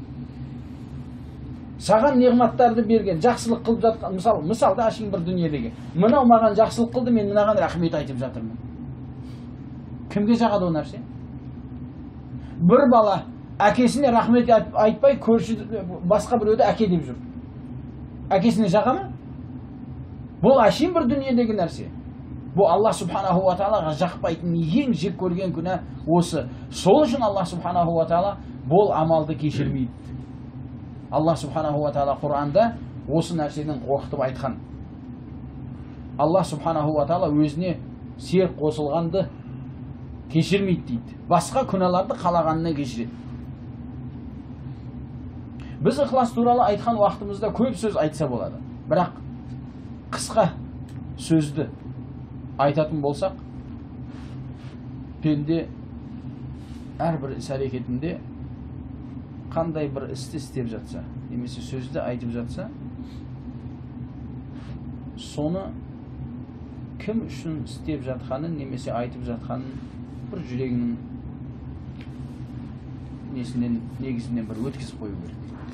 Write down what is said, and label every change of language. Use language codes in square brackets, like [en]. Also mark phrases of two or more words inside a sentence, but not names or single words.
[kk] Саған неғматтарды берген, жақсылық қылып жатқан, мысалда ашын бір дүниедегі, мынау маған жақсылық қылды, мен мынаған рахмет айтып жатырмын. Кімге жағады ол нәрсе? Бір бала әкесіне рахмет айтпай, көрші басқа біреуді әке деп жүр. Әкесіне жаға ма? Бұл ашын бір дүниедегі нәрсе. Бұл Аллах [ar] سبحانه وتعالى [kk] жақпайтын ең жек көрген күнә осы. Сол үшін Аллах [ar] سبحانه وتعالى [kk] бұл амалды кешірмейді. Аллах [ar] سبحانه وتعالى [kk] Құранда осы нәрседен қорқытып айтқан. Аллах [ar] سبحانه وتعالى [kk] өзіне серік қосылғанды кешірмейді дейді. Басқа күнәларды қалағанына кешіреді. Біз ықылас туралы айтқан уақытымызда көп сөз айтса болады. Бірақ қысқа сөзді айтатын болсақ, пенде әрбір іс әрекетінде қандай бір істі істеп жатса, немесе сөзді айтып жатса, соны кім үшін істеп жатқанын, немесе айтып жатқанын бір жүрегінің негізінен бір өткізіп қою керек.